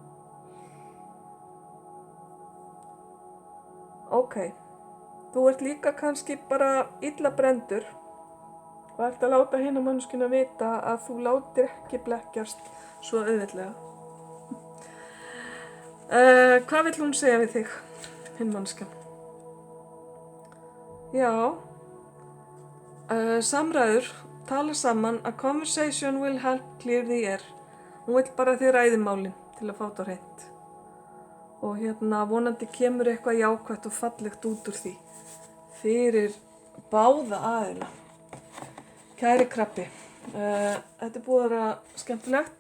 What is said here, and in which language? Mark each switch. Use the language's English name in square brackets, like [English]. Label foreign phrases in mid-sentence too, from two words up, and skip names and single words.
[Icelandic] Ok, þú ert líka kannski bara illa brenndur og ert að láta hina manneskjuna vita að þú látir ekki blekkjast svo auðveldlega. Hvað vill hún segja við þig, hinn manneskjan? Já, samræður, tala saman, [English] a conversation will help clear the air. [Icelandic] Hún vill bara þið ræði málin til að fá þetta á hreint. Og vonandi kemur eitthvað jákvætt og fallegt út úr því fyrir báða aðila. Kæri krabbi, þetta er búið að vera skemmtilegt.